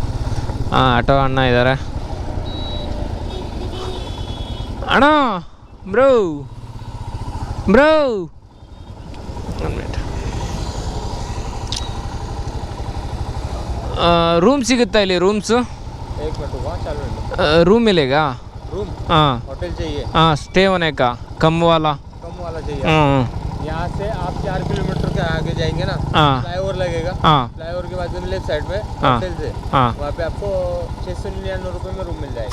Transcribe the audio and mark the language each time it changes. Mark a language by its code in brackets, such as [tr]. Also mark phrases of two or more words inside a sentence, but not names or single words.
[kn] ಆಟೋ ಅಣ್ಣ ಇದ್ದಾರೆ. ಅಣ್ಣ ಬ್ರೋ ಬ್ರೋ, ಒಂದು ಮಿನಿಟ್. ರೂಮ್ ಸಿಗುತ್ತಾ ಇಲ್ಲಿ? [hi] ರೂಮ್ಸು रूम मिलेगा? रूम हाँ होटल चाहिए? हाँ, स्टे होने का कम वाला चाहिए। यहाँ से आप 4 किलोमीटर के आगे जाएंगे ना, फ्लाईओवर लगेगा। फ्लाईओवर के बाद में लेफ्ट साइड में होटल से वहाँ पे आपको 699 रुपये में रूम मिल जाएगा।